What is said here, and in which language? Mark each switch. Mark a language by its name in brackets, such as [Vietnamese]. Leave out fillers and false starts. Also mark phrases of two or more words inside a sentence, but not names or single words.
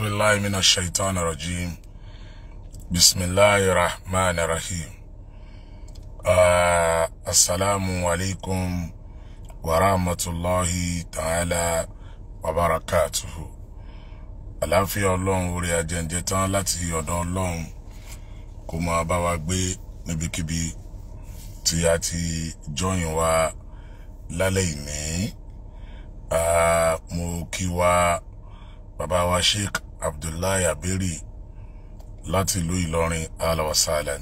[Arabic] بالله من الشيطان الرجيم بسم الله الرحمن الرحيم السلام عليكم ورحمة الله تعالى وبركاته. [Yoruba] àlàáfíà Ọlọ́run orí ajẹ́njẹ́ tán láti ọ̀dọ̀ Ọlọ́run kó máa bá wa gbé níbikíbi tí a ti join wa lálẹ́ ìní. Mo kí wa bàbá wa Sheikh Abdullahi Aberi láti ìlú Ìlọrin alawasalan.